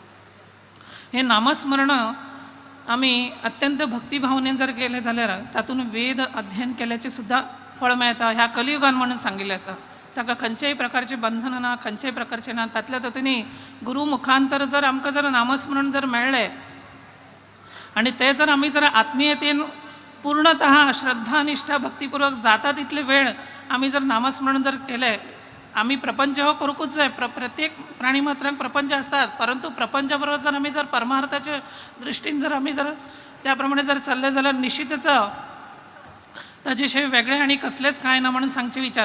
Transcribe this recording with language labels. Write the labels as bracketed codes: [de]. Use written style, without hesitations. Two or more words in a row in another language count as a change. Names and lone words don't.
[kok] हे नामस्मरण आमी अत्यंत भक्तिभावनेन जर केलें जाल्यार तातूंत वेद अध्ययन केल्याचें सुद्दां फळ मेळटा. ह्या कलियुगान म्हणून सांगिल्लें आसा. ताका खंयच्याय प्रकारचें बंधन ना, खंयच्याय प्रकारचें ना. तातल्या तातूंनी गुरू मुखांतर जर आमकां जर नामस्मरण जर मेळ्ळें आनी ते जर आमी जर आत्मीयतेन पूर्णतः श्रद्धा निष्ठा भक्तीपूर्वक जाता तितले वेळ आमी जर नामस्मरण जर केलें. आमी प्रपंच हो करूंकूच जाय. प्रत्येक प्राणी मात्रांक प्रपंच आसतात. परंतु प्रपंचा बरोबर जर आमी जर परमार्थाच्या दृश्टीन जर आमी जर त्या प्रमाणे जर चल्ले जाल्यार निश्चितच ताचे शिवाय वेगळे आनी कसलेच कांय ना म्हणून सांगचे विचार.